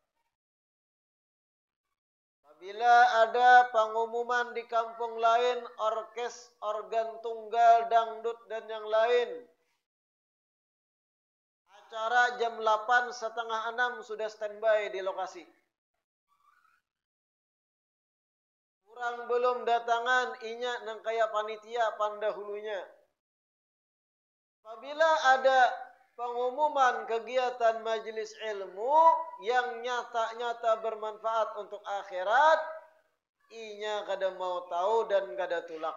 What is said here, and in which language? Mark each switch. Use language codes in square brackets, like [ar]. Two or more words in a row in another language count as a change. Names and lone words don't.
[id] Apabila ada pengumuman di kampung lain, orkes, organ tunggal, dangdut dan yang lain. Acara jam 8, setengah 6 sudah standby di lokasi. [bjn] Kurang belum datangan, inya nang kaya panitia pandahulunya. [id] Apabila ada pengumuman kegiatan majelis ilmu yang nyata-nyata bermanfaat untuk akhirat, [bjn] inya kada mau tahu dan kada tulak.